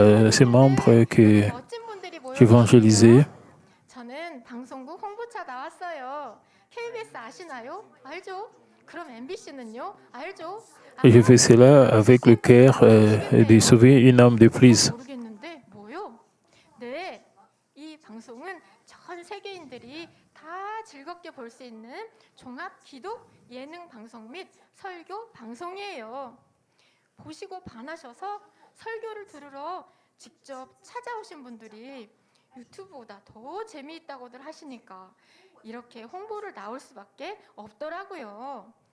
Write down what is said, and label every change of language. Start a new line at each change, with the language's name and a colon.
French: Ces membres que j'évangélisais.
Korean: 저는 방송국 홍보차 나왔어요. KBS 아시나요? 알죠? 그럼 MBC는요? 알죠?
French: Et je fais cela avec le cœur de sauver une âme de plus.
Korean: 모르겠는데 뭐요? 네, 이 방송은 전 세계인들이 다 즐겁게 볼 수 있는 종합 기독 예능 방송 및 설교 방송이에요. 보시고 반하셔서 설교를 들으러 직접 찾아오신 분들이 유튜브보다 더 재미있다고들 하시니까 이렇게 홍보를 나올 수밖에 없더라고요.